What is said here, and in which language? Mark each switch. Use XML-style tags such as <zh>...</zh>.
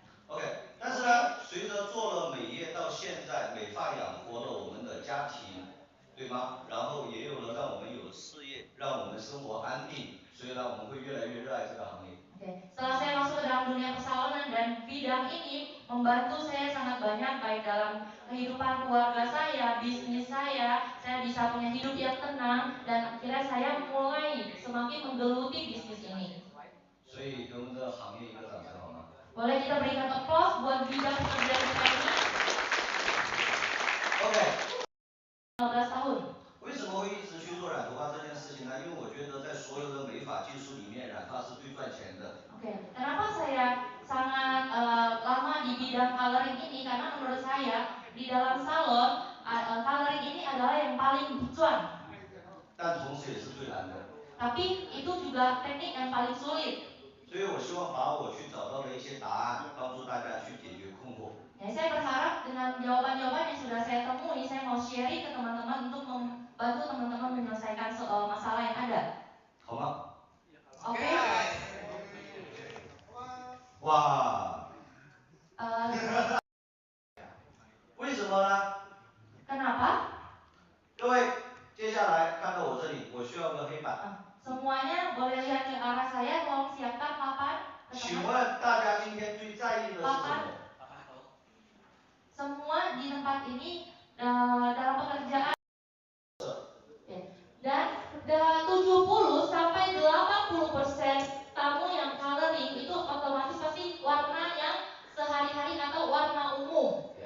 <zh>OK， 但是呢，随着做了美业到现在，美发养活了我们的家庭，对吗？然后也有了让我们有事业，让我们生活安定，所以呢，我们会越来越热爱这个行业。</zh> <id>Oke, setelah saya masuk ke dalam dunia persalonan dan bidang ini membantu saya sangat banyak baik dalam kehidupan keluarga saya, bisnis saya bisa punya hidup yang tenang dan akhirnya saya mulai semakin menggeluti bisnis ini.</id> <zh>所以给我们这个行业一个掌声好吗？</zh> <id>Boleh kita berikan applause buat bidang pekerjaan kita ini? OK。 15 tahun.</id> <zh>为什么会一直去做染头发这件事情呢？因为我觉得在所有的美发技术里面，染发是最赚钱的。</zh> <id>Oke, kenapa saya sangat lama di bidang coloring ini? Karena menurut saya di dalam salon coloring ini adalah yang paling cuan.</id> <zh>但同时也是最难的。</zh> <id>Tapi itu juga teknik yang paling sulit.</id> <zh>所以我希望把我去找到的一些答案，帮助大家去解决困惑。</zh> <id>Ya, saya berharap dengan jawaban-jawaban yang sudah saya temui, saya mau sharing ke teman-teman untuk membantu teman-teman menyelesaikan masalah yang ada.</id> <zh>好吗？</zh> <id>Oke. 哇。</id> <zh>为什么呢？</zh> <id>Kenapa?</id> <zh>各位，接下来看到我这里，我需要个黑板。</zh> <id>Semuanya boleh lihat ke arah saya, tolong siapkan papan.</id> <zh>请问大家今天最在意的是什么？</zh> <id>Semua di tempat ini dalam pekerjaan dan 70 sampai 80% tamu yang coloring itu otomatis pasti warna yang sehari-hari atau warna umum.</id>